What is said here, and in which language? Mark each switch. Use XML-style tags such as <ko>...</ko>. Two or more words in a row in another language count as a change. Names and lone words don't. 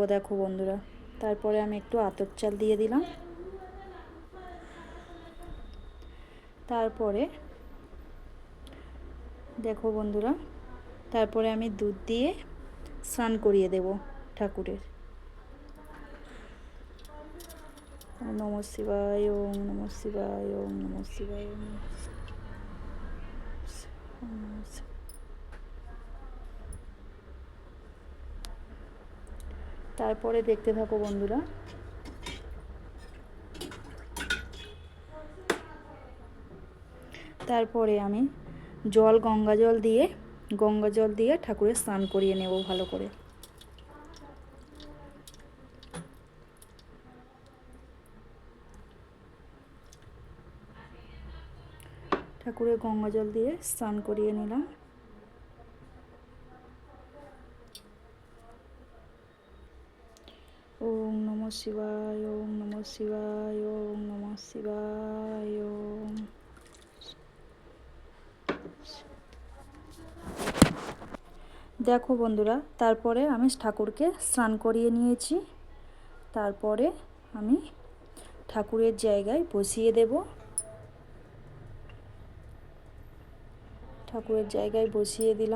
<bn>দেখো বন্ধুরা, তারপরে আমি একটু আতর চাল দিয়ে দিলাম। তারপরে দেখো বন্ধুরা, তারপরে আমি দুধ দিয়ে স্নান করিয়ে দেব ঠাকুরের।</bn> <sa>ওম নমঃ শিবায়, ওম নমঃ শিবায়, ওম নমঃ শিবায়।</sa> <bn>তারপরে দেখতে থাকো বন্ধুরা। তারপরে আমি গঙ্গা জল দিয়ে ঠাকুরের স্নান করিয়ে নেব ভালো করে। ঠাকুরের গঙ্গা জল দিয়ে স্নান করিয়ে নিলাম।</bn> <sa>ওম নমঃ শিবায়, ওম নমঃ শিবায়, ওম নমঃ শিবায়, ওম।</sa> <bn>দেখো বন্ধুরা, তারপরে আমি ঠাকুরকে স্নান করিয়ে নিয়েছি। তারপরে আমি ঠাকুরের জায়গায় বসিয়ে দেব। ঠাকুরের জায়গায় বসিয়ে দিলাম।</bn>